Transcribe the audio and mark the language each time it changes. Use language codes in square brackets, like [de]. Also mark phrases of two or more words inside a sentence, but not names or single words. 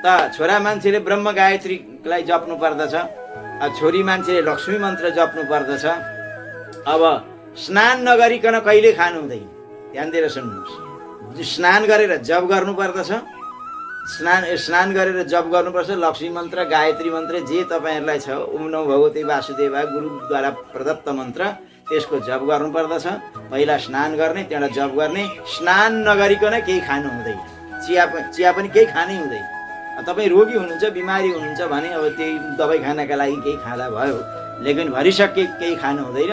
[ne] छोरा मान्छेले ब्रह्म गायत्रीलाई जप्नु पर्दछ, छोरी मान्छेले लक्ष्मी मन्त्र जप्नु पर्दछ। अब स्नान नगरिकन कहिले खानु हुँदैन, ध्यान दिएर सुन्नुहोस्। स्नान गरेर जप गर्नु पर्दछ, स्नान गरेर जप गर्नुपर्छ। लक्ष्मी मन्त्र, गायत्री मन्त्र जे तपाईँहरूलाई छ, [sa] ओम नमो भगवते वासुदेवा [ne] गुरुद्वारा प्रदत्त मन्त्र, त्यसको जप गर्नु पर्दछ। पहिला स्नान गर्ने, त्यहाँबाट जप गर्ने। स्नान नगरिकन केही खानु हुँदैन, चिया पनि केही खानै हुँदैन। तपाईँ रोगी हुनुहुन्छ, बिमारी हुनुहुन्छ भने अब त्यही दबाई खानका लागि केही खाँदा भयो, लेकिन भरिसके केही खानु हुँदैन।